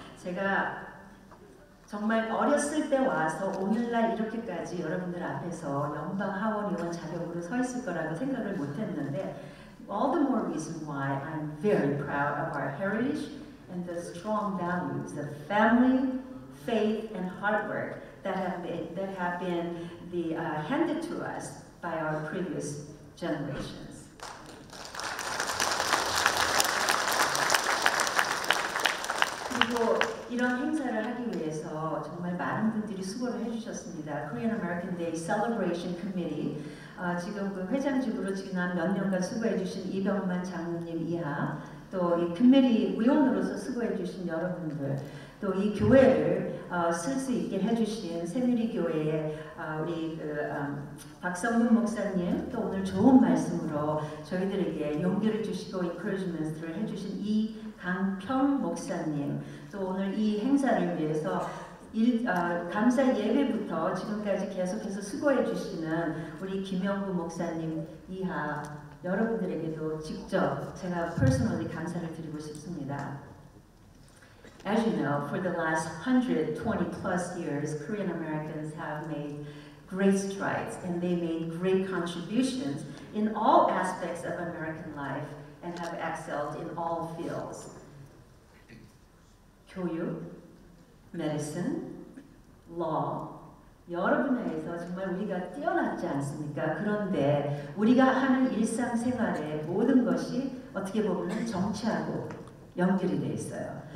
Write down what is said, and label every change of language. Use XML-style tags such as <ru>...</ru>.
<ko>제가 정말 어렸을 때 와서 오늘날 이렇게까지 여러분들 앞에서 연방 하원 의원 자격으로 서 있을 거라고 생각을 못했는데</ko> <en>all the more reason why I'm very proud of our heritage and the strong values of family, faith, and hard work that have been handed to us by our previous generations.</en> <ko>그리고 이런 행사를 하기 위해서 정말 많은 분들이 수고를 해주셨습니다. Korean American Day Celebration Committee 지금 그 회장직으로 지난 몇 년간 수고해주신 이병만 장로님 이하 또 이 커뮤니티 위원으로서 수고해주신 여러분들 또 이 교회를 쓸 수 있게 해주신 새누리교회의 우리 박성문 목사님 또 오늘 좋은 말씀으로 저희들에게 용기를 주시고 encouragement을 해주신 이강평 목사님 또 오늘 이 행사를 위해서 감사 예배부터 지금까지 계속해서 수고해 주시는 우리 김영구 목사님 이하 여러분들에게도 직접 제가 personally 감사를 드리고 싶습니다.</ko> <en>As you know, for the last 120 plus years, Korean Americans have made great strides and they made great contributions in all aspects of American life and have excelled in all fields.</en> <ko>교육, medicine, law, 여러 분야에서 정말 우리가 뛰어났지 않습니까? 그런데 우리가 하는 일상생활의 모든 것이 어떻게 보면 정치하고 연결이 돼 있어요.</ko>